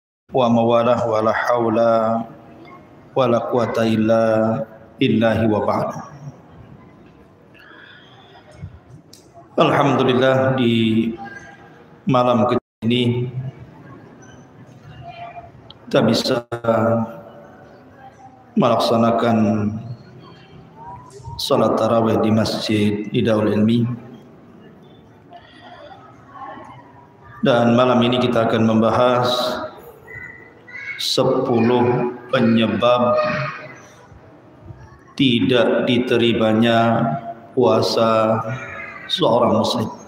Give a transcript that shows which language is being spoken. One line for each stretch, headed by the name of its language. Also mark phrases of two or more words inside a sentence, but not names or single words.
Arabic: وموالاه ولا حول ولا قوة إلا بالله وبعد.
Indonesian: Alhamdulillah, di malam ini kita bisa melaksanakan salat tarawih di Masjid Darul Ilmi. Dan malam ini kita akan membahas 10 penyebab tidak diterimanya puasa seorang muslim.